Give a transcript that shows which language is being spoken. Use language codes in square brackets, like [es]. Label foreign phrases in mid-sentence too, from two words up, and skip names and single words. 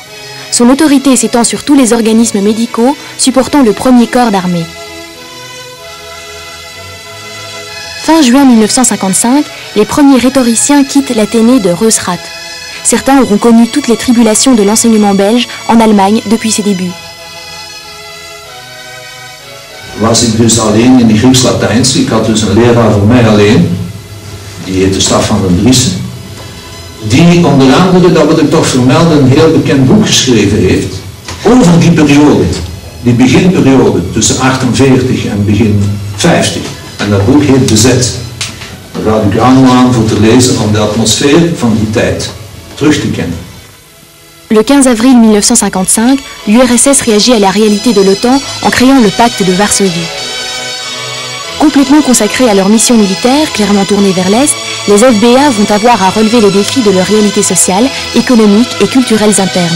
[fr] Son autorité s'étend sur tous les organismes médicaux supportant le premier corps d'armée. Fin juin 1955, les premiers rhétoriciens quittent l'Athénée de Reusrath. Certains auront connu toutes les tribulations de l'enseignement belge en Allemagne depuis ses débuts. [nl] Was ik dus alleen in de Grieks-Latijns. Ik had dus een leraar voor mij alleen, die heette Staffan den Driessen, die onder andere, dat wil ik toch vermelden, een heel bekend boek geschreven heeft over die periode, die beginperiode tussen 48 en begin 50. En dat boek heet Bezet. Daar raad ik u aan voor te lezen om de atmosfeer van die tijd terug te kennen. [fr] Le 15 avril 1955, l'URSS réagit à la réalité de l'OTAN en créant le pacte de Varsovie. Complètement consacrés à leur mission militaire, clairement tournée vers l'Est, les FBA vont avoir à relever les défis de leur réalité sociale, économique et culturelles internes.